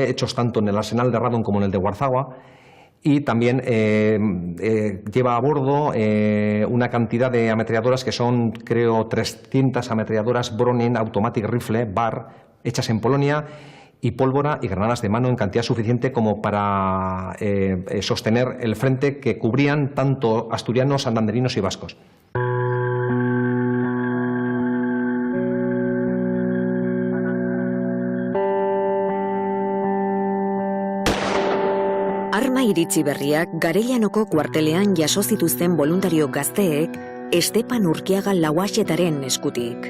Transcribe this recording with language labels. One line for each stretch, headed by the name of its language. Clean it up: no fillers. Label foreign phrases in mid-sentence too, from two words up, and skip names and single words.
Spanish: hechos tanto en el arsenal de Radom como en el de Warzawa, y también lleva a bordo una cantidad de ametralladoras que son, creo, 300 ametralladoras Browning Automatic Rifle, BAR, hechas en Polonia, y pólvora y granadas de mano en cantidad suficiente como para sostener el frente que cubrían tanto asturianos, santanderinos y vascos.
Basque: Arma iritsi berriak Garellanoko kuartelean jaso zituzten voluntario gazteek Estepan Urkiaga Lauaxetaren eskutik.